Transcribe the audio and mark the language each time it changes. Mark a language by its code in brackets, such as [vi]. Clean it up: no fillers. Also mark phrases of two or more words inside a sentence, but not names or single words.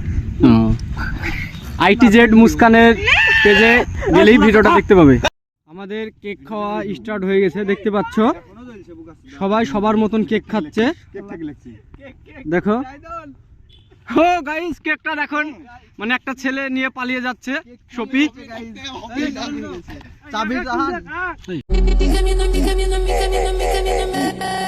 [bn] ITZ মুস্কানের পেজে গেলেই ভিডিওটা দেখতে পাবে। আমাদের কেক খাওয়া স্টার্ট হয়ে গেছে, দেখতে পাচ্ছ সবাই সবার মতন কেক খাচ্ছে। দেখো ও গাইস, কেকটা দেখুন, মানে একটা ছেলে নিয়ে পালিয়ে যাচ্ছে শফি। চাবি জাহান [es] Mi camino, mi camino, mi camino, mi camino,